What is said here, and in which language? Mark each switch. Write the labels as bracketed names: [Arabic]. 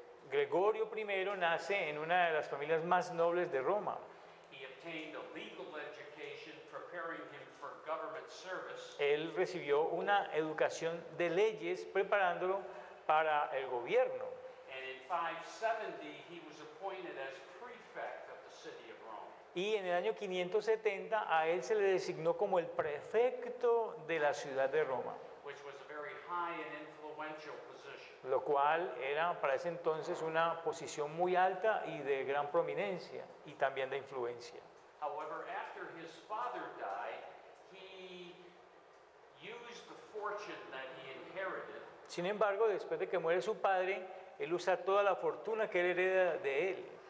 [Spanish] Gregorio I nace en una de las familias más nobles de Roma. [English] He obtained a legal education preparing him for government service. [Spanish] Él recibió una educación de leyes preparándolo para el gobierno. [English] And in 570, he was appointed as prefect of the city of Rome. [Spanish] Y en el año 570 a él se le designó como el prefecto de la ciudad de Roma, [English] Which was a very high and influential position. [Spanish] lo cual era para ese entonces una posición muy alta y de gran prominencia y también de influencia. [English] However, after his father died, he used the fortune that he inherited [Spanish] Sin embargo, después de que muere su padre, él usa toda la fortuna que él hereda de él